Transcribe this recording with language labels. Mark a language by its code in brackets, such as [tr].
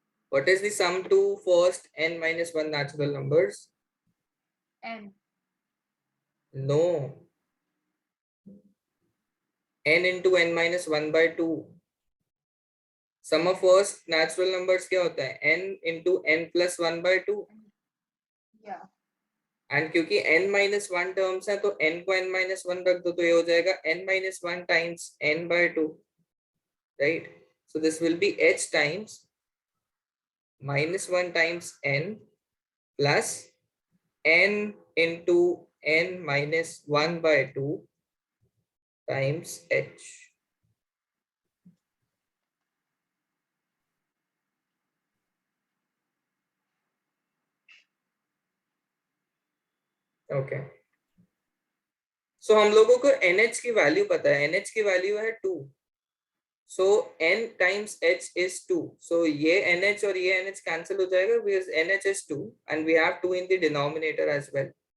[en] What is the sum to first n minus 1 natural numbers? n. No. n into n minus 1 by 2. Sum of first natural numbers [hi] क्या होता है? [en] n into n plus 1 by 2. Yeah. [hi] And क्योंकि n minus 1 terms है तो n को n minus 1 रख दो तो ये हो जाएगा n minus 1 times n by 2, [en] right? So this will be h times minus 1 times n plus n into n minus 1 by 2 times h. [hi] Okay, सो हम लोगों को nh की वैल्यू पता है. nh की वैल्यू है 2. [en] So n times h is 2. So [hi] ये nh और ये nh cancel हो जाएगा [en] because nh is 2 and we have 2 in the denominator as well.